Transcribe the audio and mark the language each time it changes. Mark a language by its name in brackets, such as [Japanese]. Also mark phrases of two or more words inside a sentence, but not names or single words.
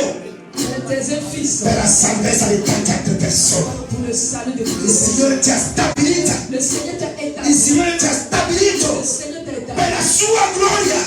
[French] Tu es un fils. [Italian] per la salvezza di tante altre persone. [French] Pour le salut de [Italian] Il [French] tous. [Italian] Signore ti ha stabilita. [French] Le Seigneur t'a [Italian] Il [French] établi. [Italian] Signore ti ha stabilito [French] Le Seigneur t'a établi. [Italian] per la sua gloria.